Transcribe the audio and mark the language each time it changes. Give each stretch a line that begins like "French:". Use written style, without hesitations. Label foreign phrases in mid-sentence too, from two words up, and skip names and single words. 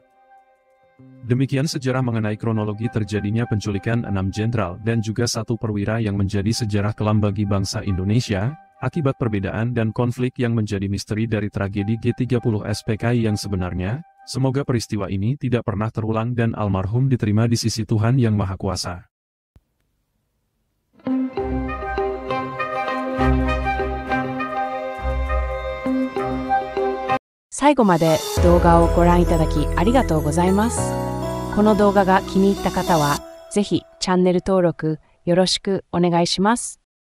Indonesian: Demikian sejarah mengenai kronologi terjadinya penculikan 6 jenderal dan juga 1 perwira yang menjadi sejarah kelam bagi bangsa Indonesia, akibat perbedaan dan konflik yang menjadi misteri dari tragedi G30 SPKI yang sebenarnya. Semoga peristiwa ini tidak pernah terulang dan almarhum diterima di sisi Tuhan Yang Maha Kuasa.
Japanese: 最後まで動画をご覧いただきありがとうございます。この動画が気に入った方は、ぜひチャンネル登録よろしくお願いします。